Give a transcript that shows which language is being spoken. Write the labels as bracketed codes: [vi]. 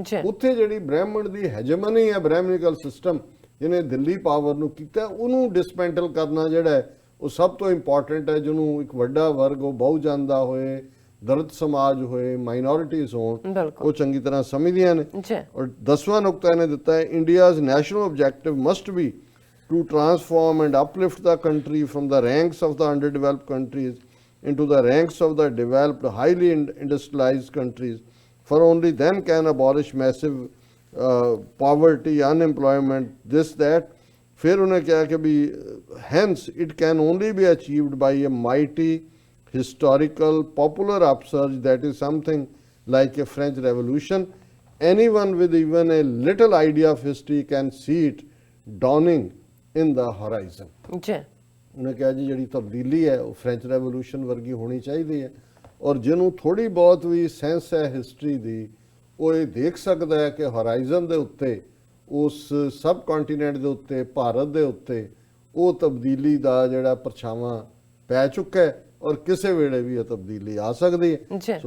[pa] ਉੱਥੇ ਜਿਹੜੀ ਬ੍ਰਾਹਮਣ ਦੀ ਹੈਜਮਨੀ ਹੈ, ਬ੍ਰਾਹਮਣੀਕਲ ਸਿਸਟਮ ਜਿਹਨੇ ਦਿੱਲੀ ਪਾਵਰ ਨੂੰ ਕੀਤਾ, ਉਹਨੂੰ ਡਿਸਮੈਂਟਲ ਕਰਨਾ ਜਿਹੜਾ ਹੈ ਉਹ ਸਭ ਤੋਂ ਇੰਪੋਰਟੈਂਟ ਹੈ, ਜਿਹਨੂੰ ਇੱਕ ਵੱਡਾ ਵਰਗ, ਉਹ ਬਹੁਜਨ ਦਾ ਹੋਏ, ਦਲਿਤ ਸਮਾਜ ਹੋਏ, ਮਾਈਨੋਰਿਟੀਜ਼ ਹੋਣ, ਉਹ ਚੰਗੀ ਤਰ੍ਹਾਂ ਸਮਝਦੀਆਂ ਨੇ। ਔਰ 10ਵਾਂ ਨੁਕਤਾ ਇਹਨੇ ਦਿੱਤਾ ਹੈ, [en] India's national objective must be to transform and uplift the country from the ranks of the underdeveloped countries into the ranks of the developed, highly industrialized countries, for only then can abolish massive poverty, unemployment, this, that. [hi] फिर उन्हें क्या कि भी [en] hence it can only be achieved by a mighty historical popular upsurge that is something like a French Revolution. Anyone with even a little idea of history can see it dawning in the horizon. [pa] ਜੀ ਉਹਨੇ ਕਿਹਾ ਜੀ ਜਿਹੜੀ ਤਬਦੀਲੀ ਹੈ ਉਹ French revolution ਵਰਗੀ ਹੋਣੀ ਚਾਹੀਦੀ ਹੈ, ਔਰ ਜਿਹਨੂੰ ਥੋੜੀ ਬਹੁਤ ਵੀ ਸੈਂਸ ਹੈ ਹਿਸਟਰੀ ਦੀ, ਉਹ ਇਹ ਦੇਖ ਸਕਦਾ ਹੈ ਕਿ ਹੋਰਾਈਜ਼ਨ ਦੇ ਉੱਤੇ, ਉਸ ਸਬ ਕੰਟੀਨੈਂਟ ਦੇ ਉੱਤੇ, ਭਾਰਤ ਦੇ ਉੱਤੇ ਉਹ ਤਬਦੀਲੀ ਦਾ ਜਿਹੜਾ ਪਰਛਾਵਾਂ ਪੈ ਚੁੱਕਾ ਹੈ, ਔਰ ਕਿਸੇ ਵੇਲੇ ਵੀ ਇਹ ਤਬਦੀਲੀ ਆ ਸਕਦੀ ਹੈ।